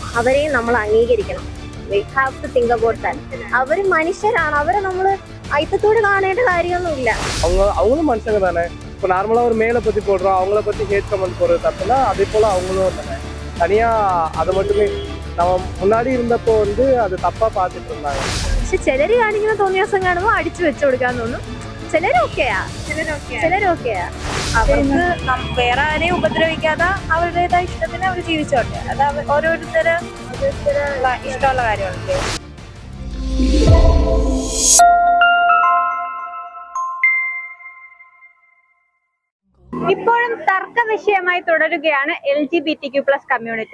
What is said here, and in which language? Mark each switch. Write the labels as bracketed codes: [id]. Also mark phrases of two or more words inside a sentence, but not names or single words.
[ml] അവരെയും നമ്മൾ അംഗീകരിക്കണം. [en] we have to think about that. [ml] അവര് മനുഷ്യരാണ്, അവരെ നമ്മള് അയിത്തത്തോടെ കാണേണ്ട കാര്യമും ഇല്ല. [ta] அவங்களும் மனுஷங்க தானே. இப்போ நார்மலா ஒரு மேல பத்தி போடுறோம், அவங்கள பத்தி [en] hate comment [ta] போடுறது தப்புனா அதே போல அவங்களும் தானே. தனியா அதை மட்டுமே நம்ம முன்னாடி இருந்தப்போ அது தப்பா பார்த்துட்டு இருந்தாங்க. [ml] പക്ഷെ ചിലര് കാണിക്കുന്ന തോന്നിയാസം കാണുമ്പോൾ അടിച്ചു വെച്ചു കൊടുക്കാന്ന് തോന്നും. ചിലരൊക്കെയാ അവർക്ക് വേറെ ആരെയും ഉപദ്രവിക്കാതെ അവരുടേതായ ഇഷ്ടത്തിന് അവർ ജീവിച്ചോട്ടെ. അത് ഓരോരുത്തര് ഇഷ്ടമുള്ള കാര്യമാണ്. ഇപ്പോഴും തർക്ക വിഷയമായി തുടരുകയാണ് LGBTQ+ കമ്മ്യൂണിറ്റി.